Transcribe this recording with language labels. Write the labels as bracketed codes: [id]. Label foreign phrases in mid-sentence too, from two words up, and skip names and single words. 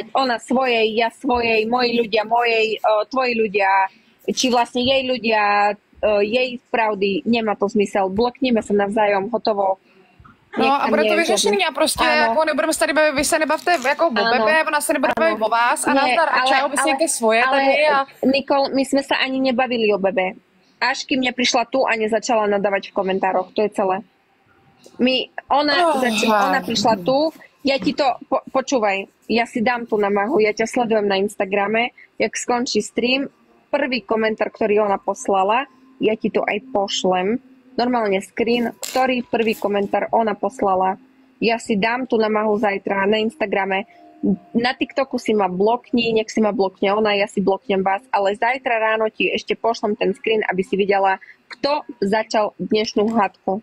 [sk] Ona svojej, ja svojej, moji ľudia mojej, tvoji ľudia, či vlastne jej ľudia, jej pravdy. Nemá to zmysel. Blokníme sa navzájom, hotovo. [cs] No a bude to vyřešený a prostě jako nebudeme se tady bavit, vy se nebavte jako o Bebe, ona se nebude bavit o vás a nazdar a čau, vy si nějaké svoje tady a... [sk] Nikol, my sme sa ani nebavili o Bebe. Až kým neprišla tu a nezačala nadávať v komentároch, to je celé. Ona prišla tu, ja ti to, počúvaj, ja si dám tú namahu, ja ťa sledujem na Instagrame, jak skončí stream, prvý komentár, ktorý ona poslala, ja ti to aj pošlem, normálne screen, ktorý prvý komentár ona poslala, ja si dám tú namahu zajtra na Instagrame, na TikToku si ma blokni, nech si ma blokne ona, ja si bloknem vás, ale zajtra ráno ti ešte pošlem ten screen, aby si videla, kto začal dnešnú hádku.